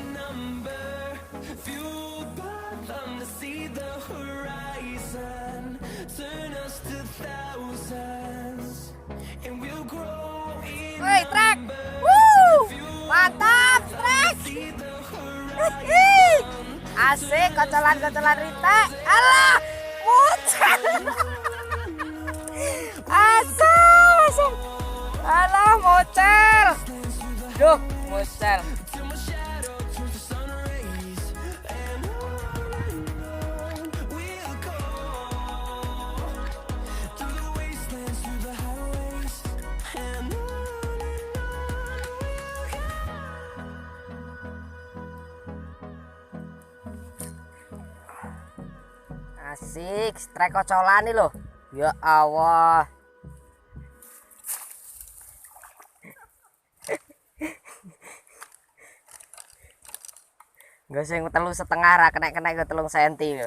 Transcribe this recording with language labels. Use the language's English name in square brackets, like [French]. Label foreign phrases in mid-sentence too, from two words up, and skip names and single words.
[English] number, fueled by them to see the horizon, turn us to thousands. And we'll grow in [Indonesian] Woi, trek. [English] number, [Indonesian] Mantap, trek. [English] see the horizon. [Indonesian] Asik, kocolan-kocolan Rita. Alah, muncul. Asik. Alah, muncul. Duh, muncul. [English] Till my shadow turns to sun rays, and on we'll go through the wastelands, through the highways, and on we'll go. [Indonesian] Asik, strek kocolan nih loh. [Arabic] Ya Allah. [Javanese] Gak sing 3,5 ra kena ke 3 senti lho.